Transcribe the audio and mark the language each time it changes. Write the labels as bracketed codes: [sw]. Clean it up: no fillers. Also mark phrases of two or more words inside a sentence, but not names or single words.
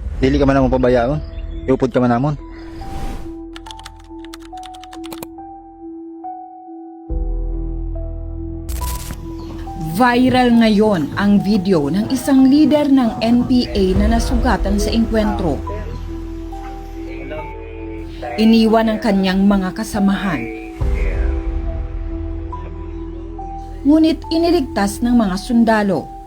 [ceb] Dili ka man namon pabayaon. Iupod ka man namon. [tl] Viral ngayon ang video ng isang leader ng NPA na nasugatan sa engkwentro. Iniwan ang kanyang mga kasamahan. Ngunit iniligtas ng mga sundalo.